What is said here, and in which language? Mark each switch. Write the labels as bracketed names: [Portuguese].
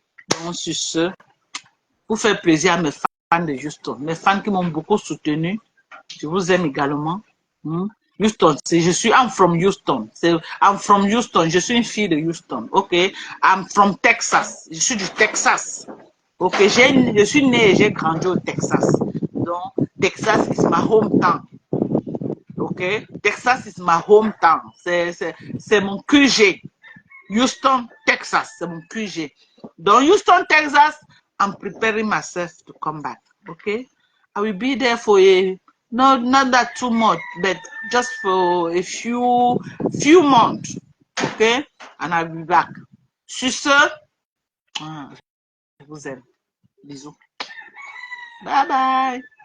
[French] Donc, sur ce, pour faire plaisir à mes fans de Houston, mes fans qui m'ont beaucoup soutenu, je vous aime également. [English] Houston, [French] je suis, [English] I'm from Houston. I'm from Houston, [French] je suis une fille de Houston. [English] OK? I'm from Texas, [French] je suis du Texas. Ok, je suis née et j'ai grandi au Texas. [English] Donc, Texas is my hometown. Ok, Texas is my hometown. [French] C'est mon QG. Houston, Texas, c'est mon QG. [English] Donc, Houston, Texas, I'm preparing myself to come back. Ok, I will be there for not that too much, but just for a few months. Ok, and I'll be back. [French] Sur ce, je vous aime. Bisous. Bye bye.